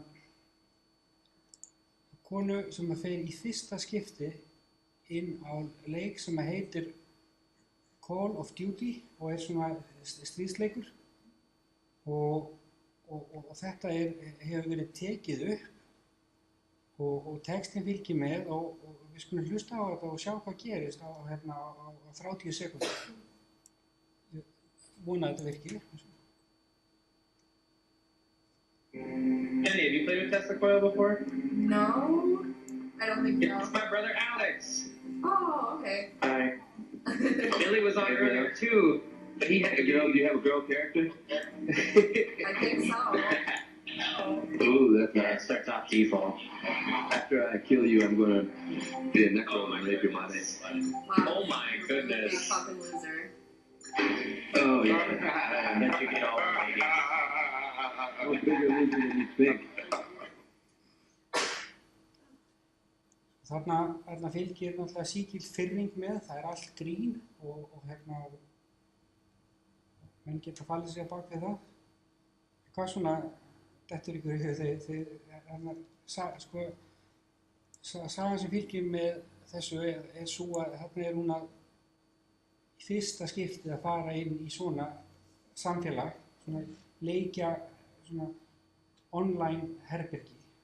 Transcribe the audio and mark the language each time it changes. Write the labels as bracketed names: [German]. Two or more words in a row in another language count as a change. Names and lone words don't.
[Icelandic] konu sem fer í fyrsta skipti inn á leik sem heitir Call of Duty og er svona stríðsleikur og þetta hefur verið tekið upp og textin fylgir með og við skulum hlusta á þetta og sjá hvað gerist á 30 sekúndur. Ég vona að þetta virki. [English] Jenny, have you played with Tesla Coil before? No, I don't think so. It's my brother Alex. Oh, okay. Hi. Billy was on earlier too, but he had a girl. Do you have a girl character? I think so. Ooh, that's nice. It starts off default. After I kill you, I'm gonna be a necro and rape your mommy. Wow. Oh my goodness. Big fucking loser. Oh yeah. Let you get all the ladies. I'm a bigger loser than you think. [Icelandic] Þarna fylgir náttúrulega sígild firring með, það er allt grín og menn geta fallið sig á bak við það. Hvað svona dettur ykkur í hug sagan sem fylgir með þessu er svo að þarna er hún að í fyrsta skiptið að fara inn í svona samfélag, svona leikja, svona online herbergi.